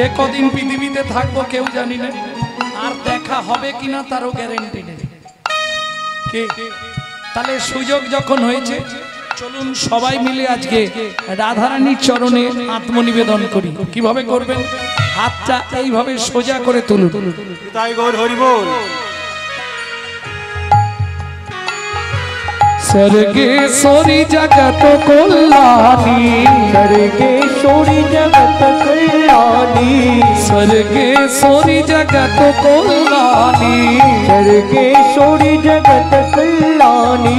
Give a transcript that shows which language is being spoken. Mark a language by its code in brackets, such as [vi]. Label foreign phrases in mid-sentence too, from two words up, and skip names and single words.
[bn] কদিন পৃথিবীতে থাকবো কেউ জানি না আর দেখা হবে কিনা তারও গ্যারান্টি নেই কে তাহলে সুযোগ যখন হয়েছে চলুন সবাই মিলে আজকে রাধারানীর চরণে আত্মনিবেদন করি কিভাবে করবেন হাতটা এইভাবে সোজা করে তুলুন তাই গৌর হরি বল [hi] सर्गेश्वरी जगत कल्याणी सर्गेश्वरी जगत कल्याणी सर्गेश्वरी जगत कल्याणी सर्गेश्वरी जगत कल्याणी